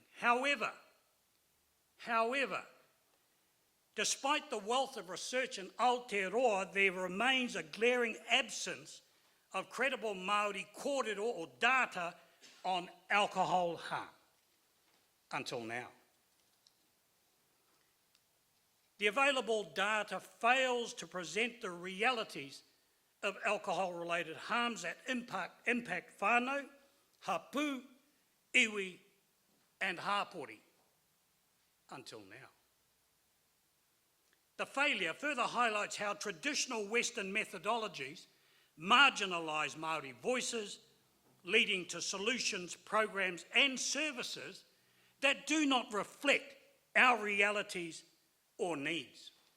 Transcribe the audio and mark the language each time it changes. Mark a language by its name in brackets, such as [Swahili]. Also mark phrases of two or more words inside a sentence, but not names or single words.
[English] However, despite the wealth of research in Aotearoa, there remains a glaring absence of credible Māori kōrero or data on alcohol harm until now. The available data fails to present the realities of alcohol-related harms that impact [Māori] whānau, hapū, iwi, [English] and hāpori until now. The failure further highlights how traditional Western methodologies marginalise Māori voices, leading to solutions, programs and services that do not reflect our realities or needs.